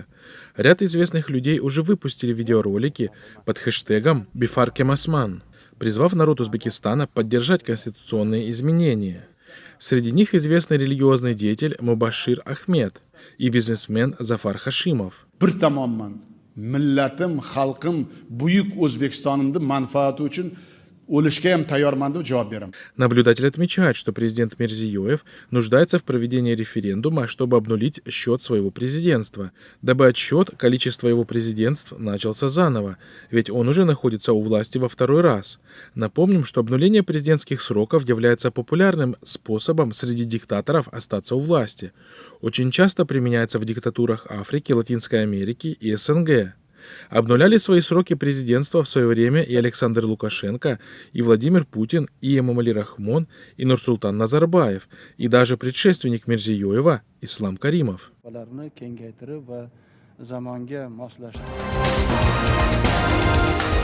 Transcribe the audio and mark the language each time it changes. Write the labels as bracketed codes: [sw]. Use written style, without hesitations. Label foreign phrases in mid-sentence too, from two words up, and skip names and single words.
[ru] Ряд известных людей уже выпустили видеоролики под хэштегом «Бифаркемасман», призвав народ Узбекистана поддержать конституционные изменения. Среди них известный религиозный деятель Мубашир Ахмед и бизнесмен Зафар Хашимов. [uz] Bir tomondan millatim, xalqim, buyuk O'zbekistonimning manfaati uchun o'lishga ham tayyorman deb javob beraman. [ru] Наблюдатель отмечает, что президент Мирзиёев нуждается в проведении референдума, чтобы обнулить счет своего президентства, дабы отсчет количества его президентств начался заново, ведь он уже находится у власти во второй раз. Напомним, что обнуление президентских сроков является популярным способом среди диктаторов остаться у власти. Очень часто применяется в диктатурах Африки, Латинской Америки и СНГ. Обнуляли свои сроки президентства в свое время и Александр Лукашенко, и Владимир Путин, и Эмомали Рахмон, и Нурсултан Назарбаев, и даже предшественник Мирзиёева Ислам Каримов. [uz] Zamonga moslashtirib